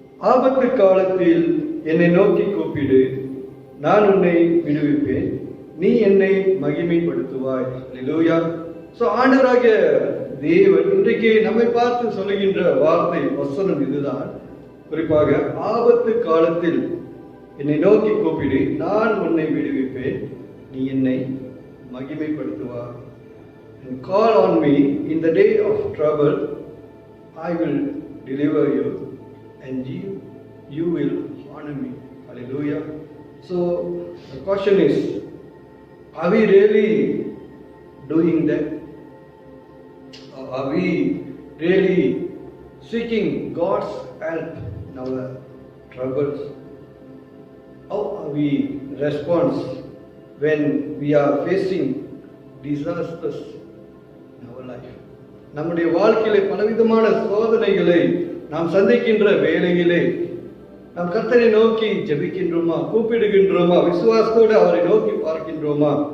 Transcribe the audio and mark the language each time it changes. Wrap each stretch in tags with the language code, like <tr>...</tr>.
<ta>ஆபத்து காலத்தில் என்னை நோக்கி கூப்பிடு, நான் உன்னை விடுவிப்பேன், நீ என்னை மகிமைப்படுத்துவாய். அல்லேலூயா. ஆண்டவராகிய தேவன் இன்றைக்கு நம்மை பார்த்து சொல்லுகின்ற வார்த்தை வசனம் இதுதான். குறிப்பாக, ஆபத்து காலத்தில் என்னை நோக்கி கூப்பிடு, நான் உன்னை விடுவிப்பேன், நீ என்னை மகிமைப்படுத்துவாய்.</ta> <en>And call on me in the day of trouble, I will deliver you and you will honor me. Hallelujah. So the question is, are we really doing that? Or are we really seeking God's help in our troubles? How are we respond when we are facing disasters in our life?</en> <ta>நம்முடைய வாழ்க்கையிலே பலவிதமான சோதனைகளை நாம் சந்திக்கின்ற வேளையிலே நாம் கர்த்தரை நோக்கி ஜெபிக்கின்றோமா, கூப்பிடுகின்றோமா, விசுவாசத்தோடு அவரை நோக்கி பார்க்கின்றோமா?</ta>